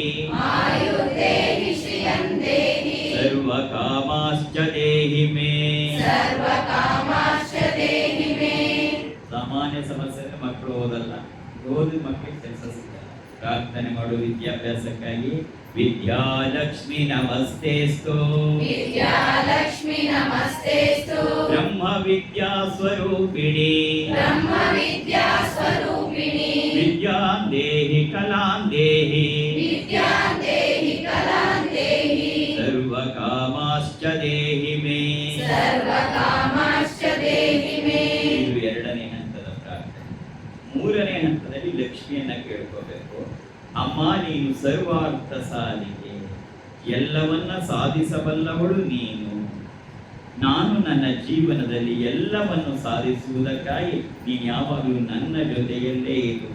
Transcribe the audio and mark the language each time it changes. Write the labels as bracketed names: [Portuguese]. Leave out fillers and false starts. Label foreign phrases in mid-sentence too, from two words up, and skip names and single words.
[Sanskrit] ಆಯುರ್ದೇಹಿ ಶ್ರಿಯಂ ದೇಹಿ ಸರ್ವಕಾಮಾಶ್ಚ ದೇಹಿ ಮೇ. ಸರ್ವಕಾಮಾಶ್ಚ ದೇಹಿ ಮೇ. [Kannada] ಸಾಮಾನ್ಯ ಸಮಸ್ಯೆ ಮಕ್ಕಳು ಓದಲ್ಲ, ಓದಿದ ಮಕ್ಕಳಿಗೆ ಕೆಲಸ ಸಿಗಲ್ಲ. ಪ್ರಾರ್ಥನೆ ಮಾಡು ವಿದ್ಯಾಭ್ಯಾಸಕ್ಕಾಗಿ. [Sanskrit] ವಿದ್ಯಾಲಕ್ಷ್ಮಿ ನಮಸ್ತೆಸ್ತು ವಿದ್ಯಾಲಕ್ಷ್ಮಿ ನಮಸ್ತೆಸ್ತು ಬ್ರಹ್ಮ ವಿದ್ಯಾ ಸ್ವರೂಪಿಣಿ ಬ್ರಹ್ಮ ವಿದ್ಯಾ ಸ್ವರೂಪಿಣಿ ವಿದ್ಯಾಂ ದೇಹಿ ಕಲಾಂ ದೇಹಿ ವಿದ್ಯಾಂ ದೇಹಿ ಕಲಾಂ ದೇಹಿ ಸರ್ವಕಾಮಾಶ್ಚ ದೇಹಿ ಮೇ. ಸರ್ವಕಾಮಾಶ್ಚ ದೇಹಿ ಮೇ. [Kannada] ಇದು ಎರಡನೇ ಹಂತದ ಪ್ರಾರ್ಥನೆ. ಮೂರನೇ ಹಂತದಲ್ಲಿ ಲಕ್ಷ್ಮಿಯನ್ನ ಕೇಳ್ಕೋಬೇಕು. ಅಮ್ಮ ನೀನು ಸರ್ವಾರ್ಥ ಸಾಧಿಕೆ, ಎಲ್ಲವನ್ನ ಸಾಧಿಸಬಲ್ಲವಳು ನೀನು. ನಾನು ನನ್ನ ಜೀವನದಲ್ಲಿ ಎಲ್ಲವನ್ನು ಸಾಧಿಸುವುದಕ್ಕಾಗಿ ನೀನು ಯಾವಾಗಲೂ ನನ್ನ ಜೊತೆಯಲ್ಲೇ ಇರು.